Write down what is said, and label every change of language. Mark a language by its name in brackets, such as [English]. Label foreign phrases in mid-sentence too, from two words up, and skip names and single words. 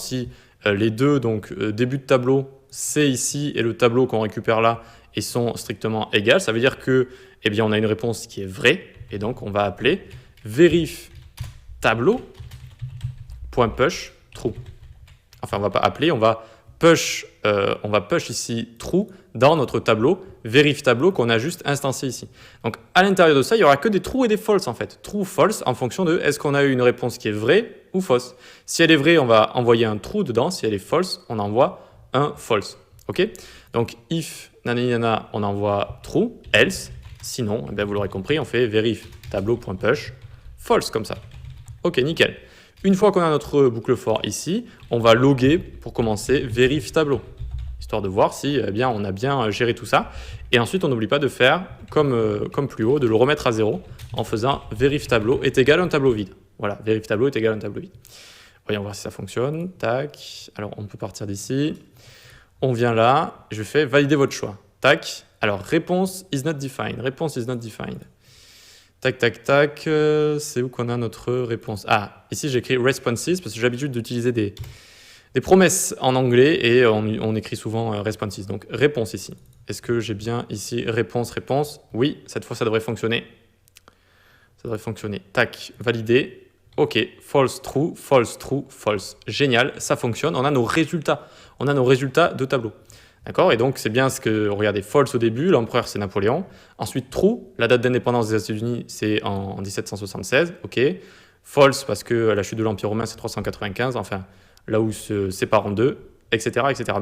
[French] Si les deux, donc début de tableau, c'est ici, et le tableau qu'on récupère là, et sont strictement égales, ça veut dire que, eh bien, on a une réponse qui est vraie, et donc on va appeler verif tableau.push true. Enfin, on va pas appeler, on va push ici true dans notre tableau, verif tableau qu'on a juste instancié ici. Donc, à l'intérieur de ça, il y aura que des true et des false en fait. [English] True, false, [French] en fonction de est-ce qu'on a eu une réponse qui est vraie ou fausse. Si elle est vraie, on va envoyer un true dedans. Si elle est false, on envoie un false. Ok? Donc, if nanana, on envoie true, else. Sinon, eh bien, vous l'aurez compris, on fait verif tableau.push false comme ça. Ok, nickel. Une fois qu'on a notre boucle for ici, on va loguer pour commencer verif tableau, histoire de voir si bien, on a bien géré tout ça. Et ensuite, on n'oublie pas de faire comme plus haut, de le remettre à 0 en faisant verif tableau est égal à un tableau vide. Voilà, verif tableau est égal à un tableau vide. Voyons voir si ça fonctionne. Tac. Alors, on peut partir d'ici. On vient là. Je fais valider votre choix. Tac. Alors, réponse [English] is not defined. [French] Réponse [English] is not defined. [French] Tac, tac, tac. C'est où qu'on a notre réponse? Ah, ici, j'écris responses parce que j'ai l'habitude d'utiliser des promesses en anglais et on écrit souvent responses. Donc, réponse ici. Est-ce que j'ai bien ici réponse? Oui, cette fois, ça devrait fonctionner. Ça devrait fonctionner. Tac, validé. [English] Ok, false, true, false, true, false. [French] Génial, ça fonctionne. On a nos résultats. On a nos résultats de tableau. D'accord? Et donc, c'est bien ce que, regardez, false au début, l'empereur c'est Napoléon. Ensuite, true, la date d'indépendance des États-Unis c'est en 1776. Ok. false parce que la chute de l'Empire romain c'est 395, enfin là où se sépare en deux, etc., etc.